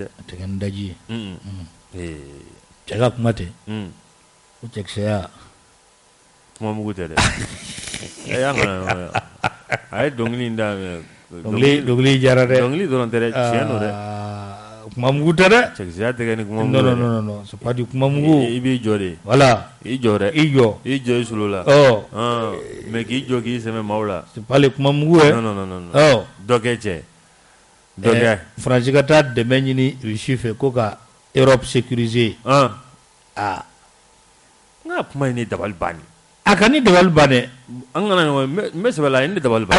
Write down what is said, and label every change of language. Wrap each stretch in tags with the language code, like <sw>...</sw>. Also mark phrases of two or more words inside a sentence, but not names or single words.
<bm>a tɛ kɛ ni daji ye cɛ ka kuma tɛ ko cɛkisɛya kuma mugu tɛ dɛ y'an kana a ye dɔnkili in da dɔnkili jara dɛ dɔnkili dɔrɔn tɛ dɛ tiɲɛ don dɛ kuma mugu tɛ dɛ cɛkisɛya tɛ kɛ ni kuma mugu</bm> <fr>non c'est pas du</fr> <bm>kuma mugu i b'i jɔ de voilà i jɔ dɛ i jɔ i solo la mais k'i jɔ k'i sɛmɛ maaw la</bm> <fr>c'est pas le</fr> <bm>kuma mugu ye non dɔ kɛ cɛ dɔ kɛ Faransi ka taa dɛmɛ ɲini Russie fɛ ko ka Europe sécuriser n ka kuma in ni dabali banni a ka ni dabali ban dɛ an kana ɲɔgɔn n bɛ sɛbɛ la ni dabali ban</bm>